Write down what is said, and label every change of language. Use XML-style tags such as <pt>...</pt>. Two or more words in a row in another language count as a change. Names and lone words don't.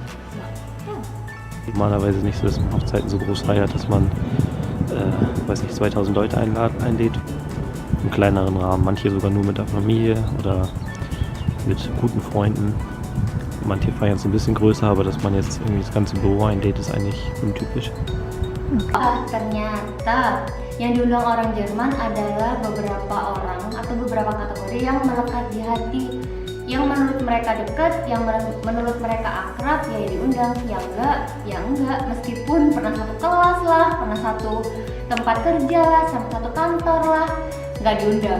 <de>Normalerweise nicht so, dass man Hochzeiten so groß feiert, dass man, 2000 Leute einlädt. Im kleineren Rahmen, manche sogar nur mit der Familie oder mit guten Freunden. Manche feiern es ein bisschen größer, aber dass man jetzt irgendwie das ganze Büro einlädt, ist eigentlich untypisch.</de> <id>Ternyata yang diundang orang Jerman adalah beberapa orang atau beberapa kategori yang melekat di hati, yang menurut mereka dekat, yang menurut mereka akrab, ya diundang, yang enggak, meskipun pernah satu kelas lah, pernah satu tempat kerja lah, satu kantor lah, nggak diundang.</id>